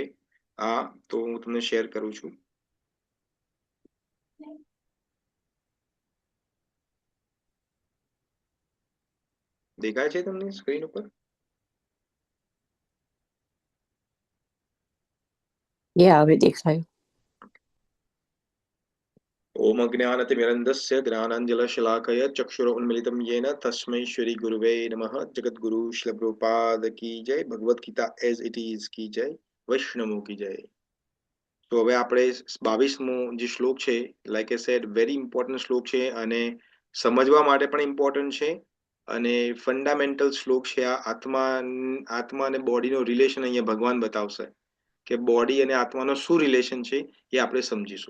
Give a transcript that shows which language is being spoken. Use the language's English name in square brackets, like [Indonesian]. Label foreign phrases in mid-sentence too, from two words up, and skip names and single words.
[Gujarati] આ તો હું તમને શેર કરું છું. દેખાય છે તમને સ્ક્રીન ઉપર? હવે દેખાયું. [Sanskrit] ओम अज्ञानतिमिरन्धस्य ज्ञानाञ्जलशलाकया चक्षुरुन्मिलितं येन तस्मै श्री गुरुवे नमः. [Hindi] जगद्गुरु श्रील प्रभुपाद की जय. भगवत गीता एज इट इज की जय. वैष्णवों की जय. [Gujarati] તો હવે આપણે 22મો જે શ્લોક છે, [English] like I said, very important [Gujarati] શ્લોક છે અને સમજવા માટે પણ ઇમ્પોર્ટન્ટ છે અને ફંડામેન્ટલ શ્લોક છે. આ આત્મા અને બોડીનો રિલેશન અહીંયા ભગવાન બતાવશે કે બોડી અને આત્માનો શું રિલેશન છે એ આપણે સમજીશું.